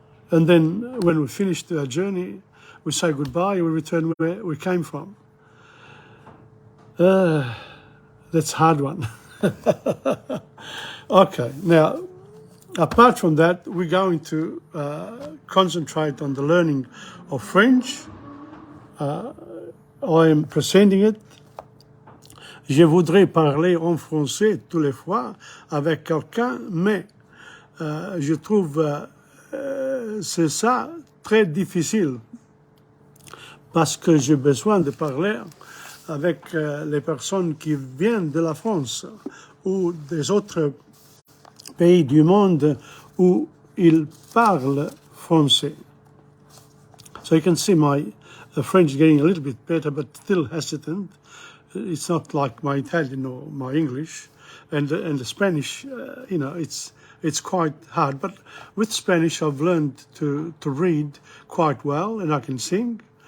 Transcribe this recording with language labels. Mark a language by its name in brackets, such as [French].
[English] And then when we finish our journey, we say goodbye, we return where we came from. That's a hard one. Okay, now, apart from that, we're going to concentrate on the learning of French. I am presenting it. [French] Je voudrais parler en français tous les fois avec quelqu'un, mais je trouve c'est ça très difficile, parce que j'ai besoin de parler avec les personnes qui viennent de la France ou des autres pays du monde où ils parlent français. [English] So you can see my French getting a little bit better, but still hesitant. It's not like my Italian or my English, and the Spanish, it's quite hard. But with Spanish, I've learned to read quite well, and I can sing.